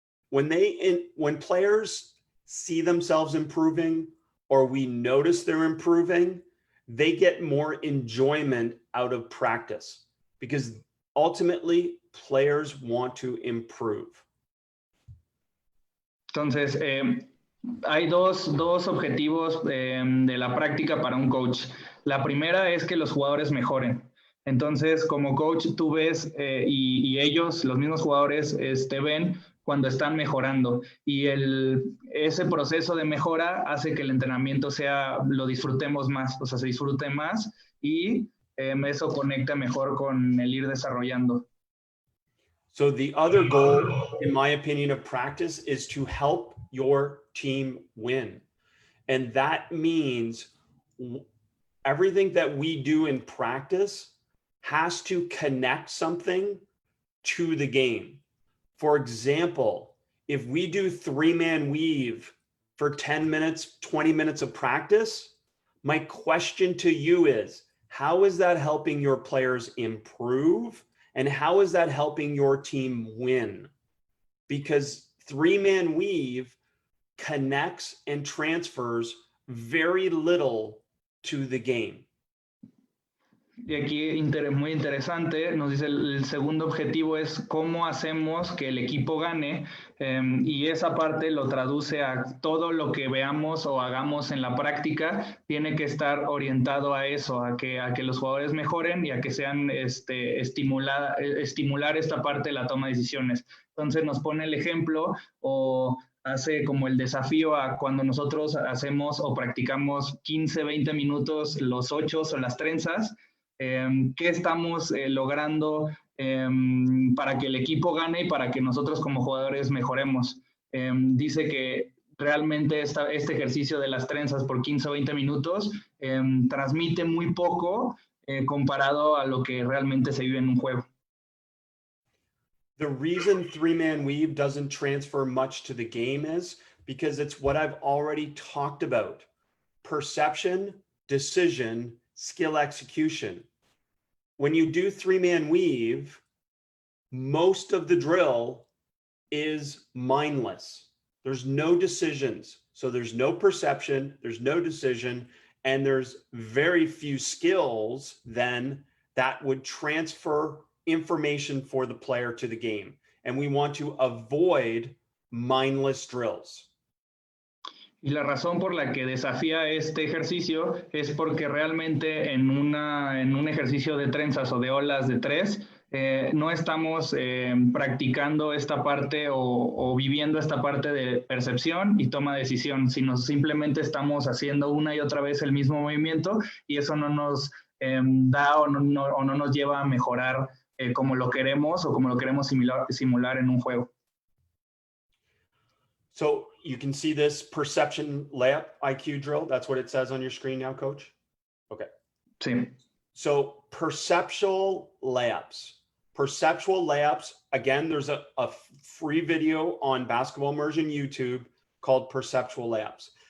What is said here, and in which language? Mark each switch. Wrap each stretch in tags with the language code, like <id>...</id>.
<en>When players see themselves improving, or we notice they're improving, they get more enjoyment out of practice, because ultimately players want to improve.</en> <es>Entonces, hay dos objetivos de la práctica para un coach. La primera es que los jugadores mejoren. Entonces, como coach, tú ves y ellos, los mismos jugadores, ven cuando están mejorando. Y ese proceso de mejora hace que el entrenamiento lo disfrutemos más, o sea, se disfrute más y eso conecta mejor con el ir desarrollando.</es> <en>So the other goal, in my opinion, of practice is to help your team win. And that means everything that we do in practice has to connect something to the game. For example, if we do 3-man weave for 10 minutes, 20 minutes of practice, my question to you is, how is that helping your players improve? And how is that helping your team win? Because 3-man weave connects and transfers very little to the game.</en> <es>Y aquí muy interesante, nos dice el segundo objetivo es cómo hacemos que el equipo gane, y esa parte lo traduce a todo lo que veamos o hagamos en la práctica, tiene que estar orientado a eso, a que los jugadores mejoren y a que sean estimular esta parte de la toma de decisiones. Entonces nos pone el ejemplo o hace como el desafío a cuando nosotros hacemos o practicamos 15, 20 minutos los ochos o las trenzas. ¿Qué estamos logrando para que el equipo gane y para que nosotros como jugadores mejoremos? Dice que realmente este ejercicio de las trenzas por 15 o 20 minutos transmite muy poco comparado a lo que realmente se vive en un juego.</es> <en>The reason 3-man weave doesn't transfer much to the game is because it's what I've already talked about: perception, decision, skill execution. When you do 3-man weave, most of the drill is mindless. There's no decisions. So there's no perception, there's no decision, and there's very few skills then that would transfer information for the player to the game. And we want to avoid mindless drills.</en> <es>Y la razón por la que desafía este ejercicio es porque realmente en un ejercicio de trenzas o de olas de 3, no estamos practicando esta parte o viviendo esta parte de percepción y toma de decisión, sino simplemente estamos haciendo una y otra vez el mismo movimiento y eso no nos da o no nos lleva a mejorar como lo queremos o como lo queremos simular en un juego.</es> <en>So you can see this perception layup IQ drill. That's what it says on your screen now, Coach? Okay.</en> <es>Sí.</es> <en>So perceptual layups. Perceptual layups, again, there's a free video on Basketball Immersion YouTube called Perceptual Layups.</en>